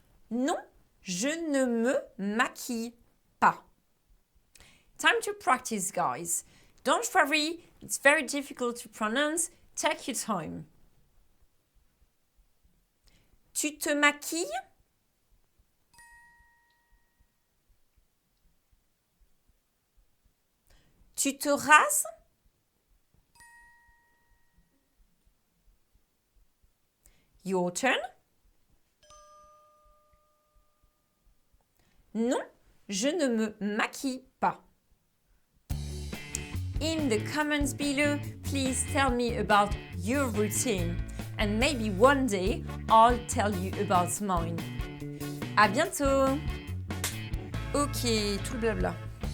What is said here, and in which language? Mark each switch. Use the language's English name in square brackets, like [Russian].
[French] Non, je ne me maquille pas. [English] Time to practice, guys. Don't worry, it's very difficult to pronounce. Take your time. [French] Tu te maquilles? Tu te rases? [English] Your turn. [French] Non, je ne me maquille pas. [English] In the comments below, please tell me about your routine, and maybe one day I'll tell you about mine. [French] À bientôt! Ok, tout le blabla.